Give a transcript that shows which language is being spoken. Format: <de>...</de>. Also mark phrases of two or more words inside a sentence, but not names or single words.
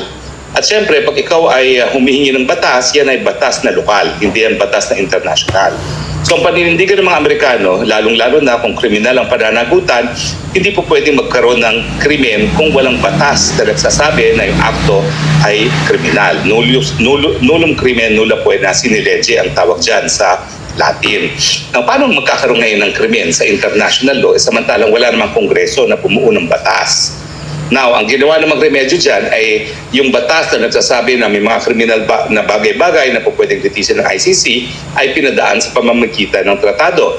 <tl>At syempre, pag ikaw ay humihingi ng batas, yan ay batas na lokal, hindi yan batas na international. So ang paninindigan ng mga Amerikano, lalong-lalo na kung kriminal ang pananagutan, hindi po pwedeng magkaroon ng krimen kung walang batas na nagsasabi na yung akto ay kriminal.</tl> <la>Nullum crimen nulla poena sine lege</la> <tl>ang tawag dyan sa Latin. Now, paano magkakaroon ngayon ng krimen sa</tl> <en>international law</en> <tl>samantalang wala namang kongreso na bumuo ng batas? Now, ang ginawa ng remedyo dyan ay yung batas na nagsasabi na may mga kriminal na bagay-bagay na po pwedeng litisin ng ICC ay pinadaan sa pamamagitan ng tratado.</tl>